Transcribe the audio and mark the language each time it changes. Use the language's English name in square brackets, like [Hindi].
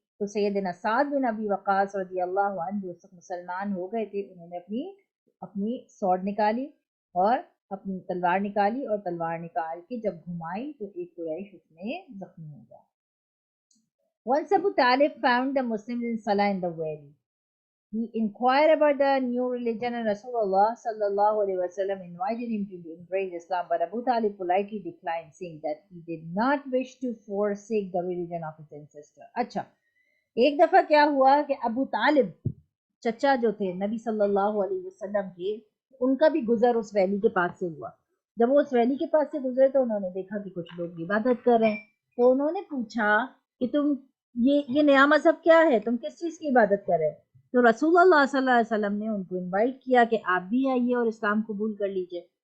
[Urdu] تو سیدنا سعد بن ابی وقاص رضی اللہ عنہ جو مسلمان ہو گئے تھے، انہوں نے اپنی سوڈ نکالی اور اپنی تلوار نکالی، اور تلوار نکال کے جب گھمائی تو ایک قریش اس میں زخمی ہو گیا. [English] Once Abu Talib found the Muslims in Salah in the valley. He inquired about the new religion and Rasulullah sallallahu alaihi wasallam invited him to embrace Islam, but Abu Talib politely declined, saying that he did not wish to forsake the religion of his ancestor. [Urdu] اچھا، ایک دفعہ کیا ہوا کہ ابو طالب چچا جو تھے نبی صلی اللہ علیہ وسلم کے، ان کا بھی گزر اس ویلی کے پاس سے ہوا. جب وہ اس ویلی کے پاس سے گزرے تو انہوں نے دیکھا کہ کچھ لوگ عبادت کر رہے ہیں. تو انہوں نے پوچھا کہ تم یہ نیا مذہب کیا ہے، تم کس چیز کی عبادت کر رہے ہیں؟ تو رسول اللہ صلی اللہ علیہ وسلم نے ان کو انوائٹ کیا کہ آپ بھی آئیے اور اسلام قبول کر لیجئے.